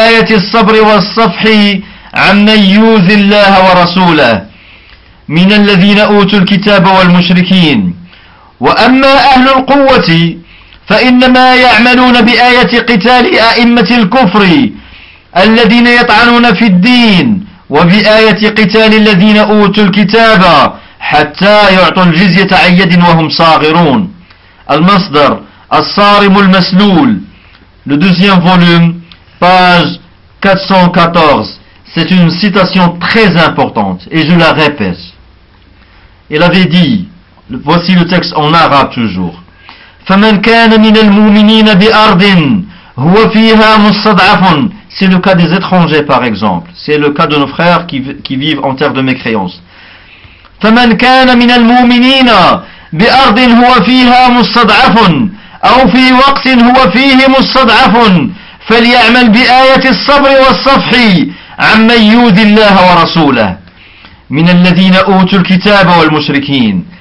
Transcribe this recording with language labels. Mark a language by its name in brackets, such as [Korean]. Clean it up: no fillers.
[Arabic] الصبر والصفح عمن يؤذي الله ورسوله من الذين أوتوا الكتاب والمشركين وأما أهل القوة فإنما يعملون بآية قتال أئمة الكفر الذين يطعنون في الدين وبآية قتال الذين أوتوا الكتاب حتى يعطوا الجزية عن يد وهم صاغرون. المصدر الصارم المسلول. [French] Le deuxième volume, page 414. C'est une citation très importante et je la répète. Il avait dit, voici le texte en arabe toujours: [Arabic] فمن كان من المؤمنين بأرض هو فيها مستضعف. [French] C'est le cas des étrangers, par exemple. C'est le cas de nos frères qui vivent en terre de mécréance. [Arabic] فمن كان من المؤمنين بأرض هو فيها مستضعف أو في وقت هو فيه مستضعف فليعمل بآية الصبر والصفح عمن يؤذي الله ورسوله من الذين أوتوا الكتاب والمشركين.